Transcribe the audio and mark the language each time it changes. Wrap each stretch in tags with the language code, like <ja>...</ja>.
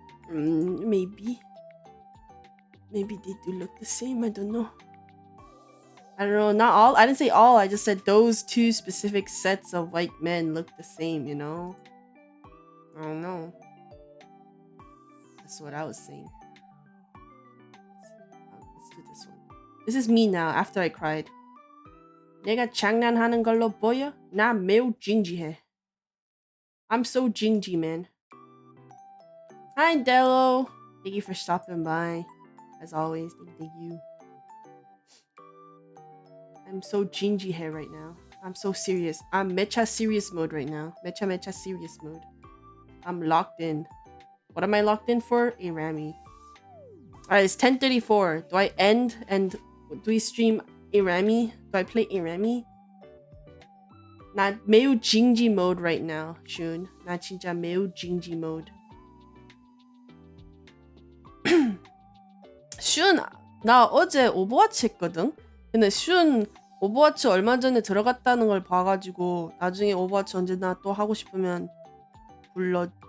<en>Maybe they do look the same. I don't know. I don't know. Not all. I didn't say all. I just said those two specific sets of white men look the same. You know. I don't know. That's what I was saying. Let's do this one. This is me now after I cried.</en> <ko>내가 장난하는 걸로 보여? 나 매우 진지해.</ko> <en>I'm so gingy, man. Hi, Dello. Thank you for stopping by. As always, thank you. I'm so gingy here right now. I'm so serious. I'm mecha serious mode right now. Mecha serious mode. I'm locked in. What am I locked in for? A Rami. Alright, it's 10:34. Do I end and do we stream A Rami? Do I play A Rami?</en> <ko>나 매우 징지</ko> <en>mode right now, Shun.</en> <ko>나 진짜 매우 징지 mode. 슌, 나 어제 오버워치 했거든? 근데 슌 오버워치 얼마 전에 들어갔다는 걸 봐가지고 나중에 오버워치 언제나 또 하고 싶으면 불러.</ko>